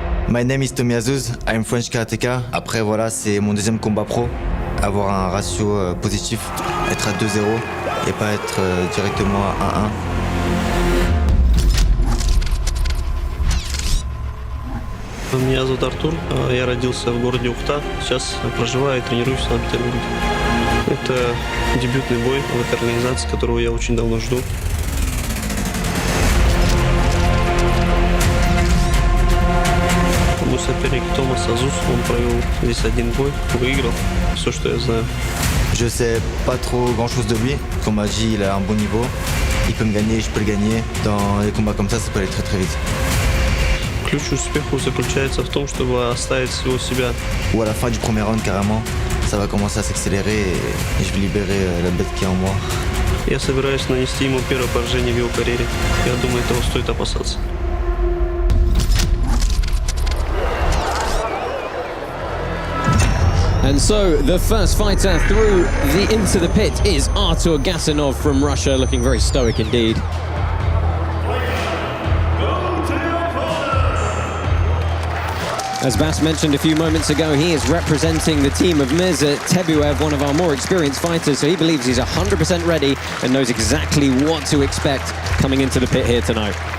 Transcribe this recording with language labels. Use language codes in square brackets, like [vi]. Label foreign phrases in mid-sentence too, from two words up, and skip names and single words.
[en] My name is Azouz, I'm French karateka. [fr] Après voilà, c'est mon deuxième combat pro. Avoir un ratio positif, être à 2-0 et pas être directement à 1-1. [ru] Меня зовут Артур, я родился в городе Ухта, сейчас проживаю и тренируюсь в Санкт-Петербурге. Это дебютный бой в этой организации, которого я очень давно жду. Мой соперник Azouz, он провел здесь один бой, выиграл, все, что я знаю. [fr] Je sais pas trop grand chose de lui, qu'on m'a dit il a un bon niveau, il peut me gagner, je peux le gagner. Dans les combats comme ça peut aller très très vite. [ru] Ключ к успеху заключается в том, чтобы оставить всего себя. [fr] Ou à la fin du premier round carrément, ça va commencer à s'accélérer et je vais libérer la bête qui est en moi. [ru] Я собираюсь нанести ему первое поражение в его карьере. Я думаю, этого стоит опасаться. [en] And so the first fighter through into the pit is Artur Gasanov from Russia, looking very stoic indeed. As Bas mentioned a few moments ago, he is representing the team of Mirza Tebuev, one of our more experienced fighters, so he believes he's 100% ready and knows exactly what to expect coming into the pit here tonight.